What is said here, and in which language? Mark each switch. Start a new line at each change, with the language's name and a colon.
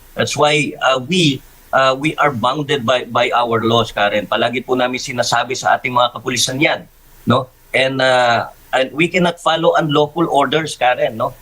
English: That's why we are bounded by our laws, Karen.
Filipino: Palagi po namin sinasabi sa ating mga kapulisan yan, no?
English: And we cannot follow unlawful orders, Karen, no?